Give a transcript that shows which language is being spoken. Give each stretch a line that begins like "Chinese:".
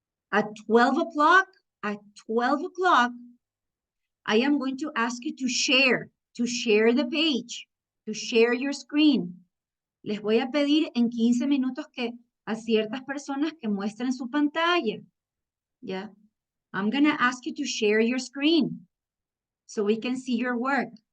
English: At 12 o'clock, I am going to ask you to share the page, to share your screen.
Spanish: Les voy a pedir en 15 minutos que a ciertas personas que muestren su pantalla. ¿Ya?
English: I'm gonna ask you to share your screen so we can see your work.